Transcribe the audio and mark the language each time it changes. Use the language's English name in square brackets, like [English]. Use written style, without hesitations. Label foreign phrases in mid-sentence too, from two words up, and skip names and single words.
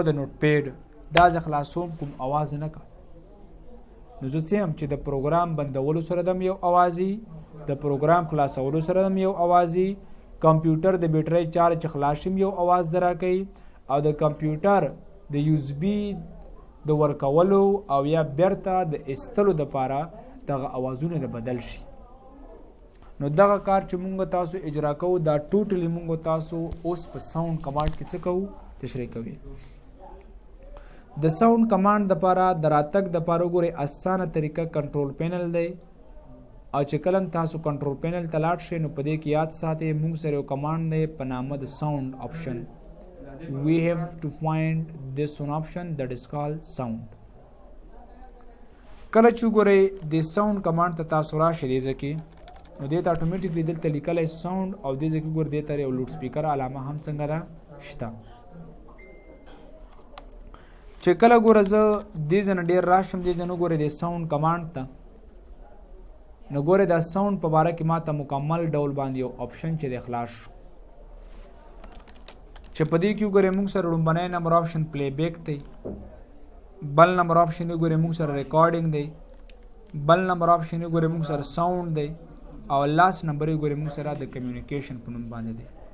[Pashto] د نوټ پیډ دا زه خلاصوم کوم اواز نه کړ نو زه څه هم چې د پروګرام بندولو سره دم یو اوازي د پروګرام خلاصولو سره دم یو اوازي کمپیوټر د بیټری چارج خلاصیم یو اواز درا کوي او د کمپیوټر د USB د ورکولو او یا بیرته د استلو د پاره دغه اوازونه د بدل شي نو دغه کار چې مونږ تاسو اجرا کوو دا ټوټلی مونږ تاسو اوس په [English] sound command [Pashto] کې څه کوو تشریح کوي د [English] sound command [Pashto] د پاره د راتګ د پاره ګوري اسانه طریقه [English] control panel [Pashto] دی او چې کلم تاسو [English] control panel [Pashto] ته لاړ شئ نو په دې کې یاد ساتئ موږ سره یو کمانډ دی په نامه د [English] sound option we have to find this one option that is called sound [Pashto] کله چې ګورئ د [English] sound command [Pashto] ته تاسو راشئ دې ځکه نو دې ته اتوماتیکلی دلته لیکلی ساوند او دې ځکه ګور دې ته یو [English] loud speaker [Pashto] علامه هم څنګه ده شته چې کله ګوره زه دې ځای نه ډېر راشم دې ځای نه ګورئ د [English] sound command [Pashto] ته نو ګوره دا ساوند په باره کې ما ته مکمل ډول باندې یو آپشن چې د خلاص شو چې په دې کې وګورئ موږ سره لومبنی [English] number option playback [Pashto] دی بل [English] number option [Pashto] وګورئ موږ سره ریکارډینګ دی بل [English] number option [Pashto] وګورئ موږ سره ساوند دی او [English] last number [Pashto] وګورئ موږ سره د کمیونیکیشن په نوم باندې دی